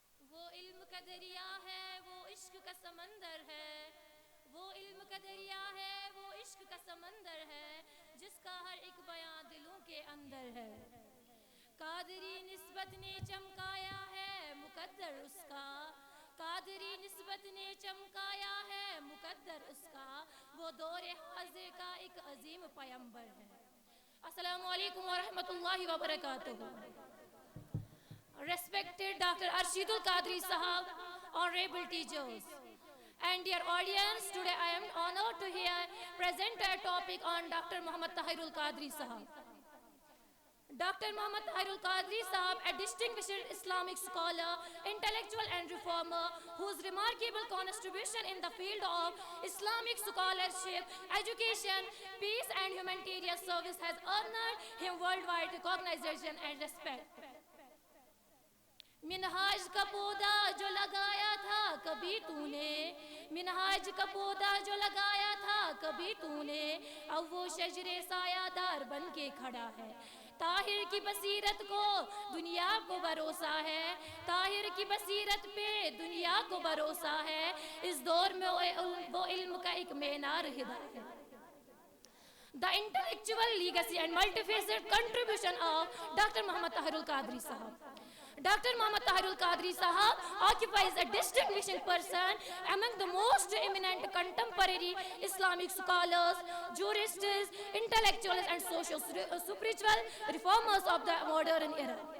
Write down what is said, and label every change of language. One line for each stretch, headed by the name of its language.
Urdu: وہ علم کا دریا ہے وہ عشق کا سمندر ہے وہ علم کا دریا ہے وہ عشق کا سمندر ہے جس کا ہر ایک بیاں دلوں کے اندر ہے قادری نسبت نے چمکایا ہے مقدر اس کا قادری نسبت نے چمکایا ہے مقدر اس کا وہ دور حاضر کا ایک عظیم پیمبر ہے السلام علیکم ورحمۃ اللہ وبرکاتہ
English: Respected Dr. Arshidul Qadri Sahab, honorable teachers, and dear audience, today I am honored to hear present a topic on Dr. Muhammad Tahirul Qadri Sahab. Dr. Muhammad Tahirul Qadri Sahab, a distinguished Islamic scholar, intellectual and reformer, whose remarkable contribution in the field of Islamic scholarship, education, peace and humanitarian service has earned him worldwide recognition and respect.
Urdu: منہاج کا پودا جو لگایا تھا کبھی تو نے منہاج کا پودا جو لگایا تھا کبھی تو نے، اب وہ شجرے سایہ دار بن کے کھڑا ہے. طاہر کی بصیرت کو دنیا کو بھروسہ ہے، طاہر کی بصیرت پہ دنیا کو بھروسہ ہے. اس دور میں وہ علم کا ایک مینار ہدایت ہے.
English: The intellectual legacy and multifaceted contribution of Dr. Muhammad Tahir al-Qadri Sahab. Dr. Muhammad Tahir al-Qadri Sahab occupies a distinguished person among the most eminent contemporary Islamic scholars, jurists, intellectuals and socio-spiritual reformers of the modern era.